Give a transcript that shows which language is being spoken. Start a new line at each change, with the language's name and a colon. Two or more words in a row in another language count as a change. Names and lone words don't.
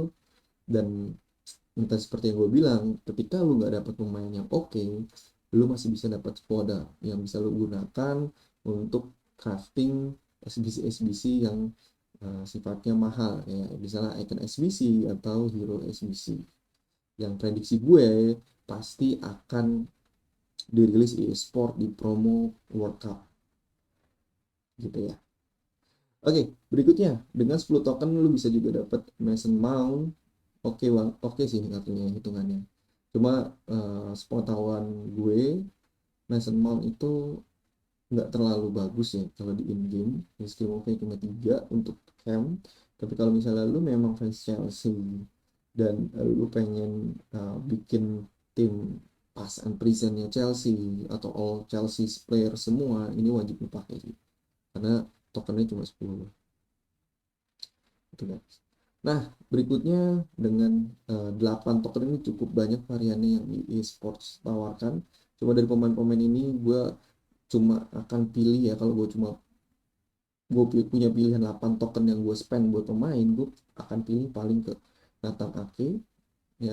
Indonesian: Dan entah seperti yang gue bilang, ketika lu nggak dapat pemain yang oke, lu masih bisa dapat Spoda yang bisa lu gunakan untuk crafting SBC SBC yang sifatnya mahal ya, misalnya icon SBC atau hero SBC, yang prediksi gue pasti akan dirilis e-sport di promo World Cup gitu ya. Oke, berikutnya dengan 10 token lu bisa juga dapat Mason Mount. Oke bang, oke sih ini kartunya hitungannya. Cuma sepengetahuan gue, Mason Mount itu nggak terlalu bagus ya kalau di
English: in game. Skill move
Indonesian: cuma 3 untuk camp. Tapi kalau misalnya lu memang fans Chelsea dan lu pengen bikin tim
English: pas and presentnya
Indonesian: Chelsea atau
English: all Chelsea player
Indonesian: semua, ini wajib lu pakai sih. Karena tokennya cuma 10 gitu kan. Nah, berikutnya dengan 8 token ini cukup banyak variannya yang e-sports tawarkan. Cuma dari pemain-pemain ini gue cuma akan pilih ya, kalau gue punya pilihan 8 token yang gue spend buat pemain, gue akan pilih paling ke Nathan Ake ya.